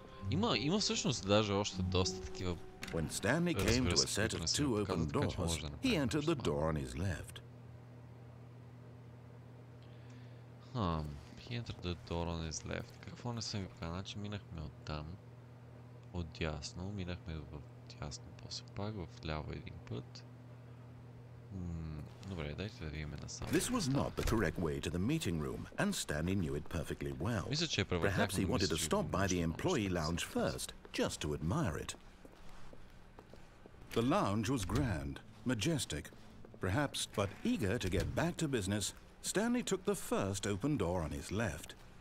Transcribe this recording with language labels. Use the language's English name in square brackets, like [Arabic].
[Bulgarian] Има всъщност даже още доста такива... [English] When Stanley came to a set of two open doors, he entered the door on his left. He entered the door on his left. [Bulgarian] Какво не съм ви показал? Значи минахме от там. От дясно. Минахме в дясно. После пак в ляво един път. Добре, дайте да видим насам. [English] This was not the correct way to the meeting room, and Stanley knew it perfectly well. [Bulgarian] Мисля, че е правил. [English] Perhaps he wanted to stop by the employee lounge first, just to admire it. The lounge was grand, majestic, perhaps, but eager to get back to business, Stanley took the first open door on his left.